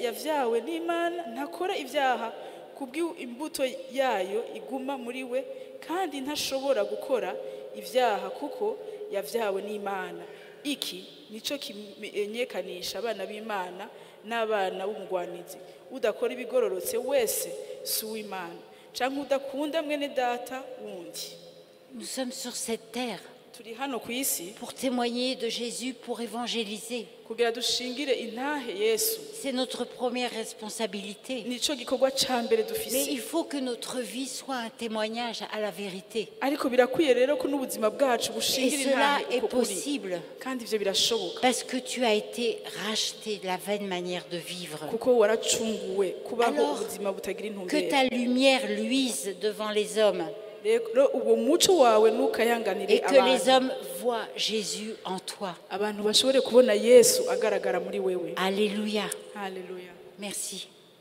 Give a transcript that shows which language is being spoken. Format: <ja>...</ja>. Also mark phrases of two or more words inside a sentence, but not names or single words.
<rn>yavyawe n'Imana ntakora ivyaha kubw'imbuto yayo iguma muri we kandi ntashobora gukora ivyaha kuko yavyawe n'Imana iki nico kimenyekanisha abana b'Imana n'abana b'umugwanizi udakora ibigororotse wese si uw'Imana canke udakunda mwene data wundi</rn> <fr>Nous sommes sur cette terre</fr> <rn>turi hano ku isi</rn> <fr>pour témoigner de Jésus, pour évangéliser.</fr> <rn>kugira dushingire intahe Yesu.</rn> <fr>C'est notre première responsabilité.</fr> <rn>Nico gikorwa ca mbere</rn> <fr>Mais</fr> <rn>dufise.</rn> <fr>il faut que notre vie soit un témoignage à la vérité.</fr> <rn>Ariko birakwiye rero ko n'ubuzima bwacu</rn> <fr>Et</fr> <rn>bushingira</rn> <fr>cela</fr> <rn>intahe</rn> <fr>est</fr> <rn>uko kuri.</rn> <fr>possible</fr> <rn>Kandi ivyo birashoboka.</rn> <fr>parce que tu as été racheté de la vaine manière de vivre.</fr> <rn>Kuko waracunguwe kubaho</rn> <fr>Alors</fr> <rn>ubuzima butagira</rn> <fr>que</fr> <rn>intumbero.</rn> <fr>ta lumière luise devant les hommes</fr> <rn>Rero uwo muco wawe nukayanganire</rn> <fr>et que les</fr> <rn>abantu.</rn> <fr>hommes voient Jésus en toi.</fr> <rn>Abantu bashobore kubona Yesu agaragara muri wewe.</rn> <fr>Alléluia.</fr> <rn>Haleluya.</rn> <fr>Merci.</fr>